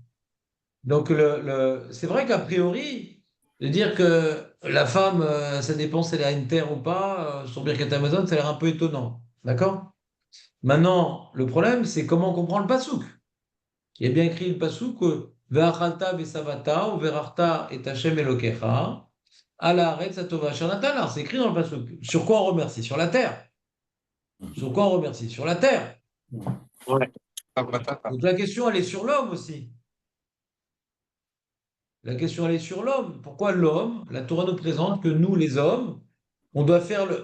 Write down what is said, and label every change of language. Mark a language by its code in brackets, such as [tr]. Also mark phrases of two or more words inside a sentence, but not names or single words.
[fr] Donc, c'est vrai qu'a priori, de dire que la femme, ça dépend si elle a une terre ou pas, sur [he] ברכת המזון, [fr] ça a l'air un peu étonnant. D'accord? Maintenant, le problème, c'est comment on comprend le pasouk. Il y a bien écrit le pasouk, [he] ואכלת ושבעת, ou וברכת את השם אלוהיך על הארץ הטובה אשר נתן לך. [fr] C'est écrit dans le pasouk. Sur quoi on remercie? Sur la terre. Sur quoi on remercie? Sur la terre. Ouais. Donc la question, elle est sur l'homme aussi. La question, elle est sur l'homme. Pourquoi l'homme, la Torah nous présente que nous, les hommes, on doit faire le.